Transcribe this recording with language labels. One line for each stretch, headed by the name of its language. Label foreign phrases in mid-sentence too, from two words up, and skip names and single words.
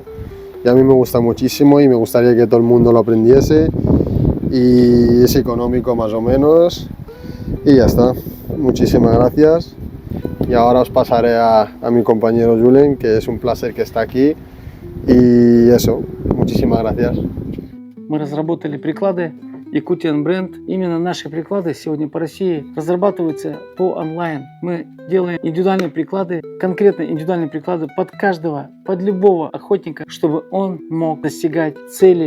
Spanish: Y a mí me gusta muchísimo y me gustaría que todo el mundo lo aprendiese. Y es económico más o menos. Y ya está, muchísimas gracias. Y ahora os pasaré a mi compañero Julen, que es un placer que está aquí. Y eso, muchísimas gracias.
Russian: Мы разработали приклады Yakutian бренд. Именно наши приклады сегодня по России разрабатываются по онлайн. Мы делаем индивидуальные приклады, конкретно индивидуальные приклады под каждого, под любого охотника, чтобы он мог достигать цели.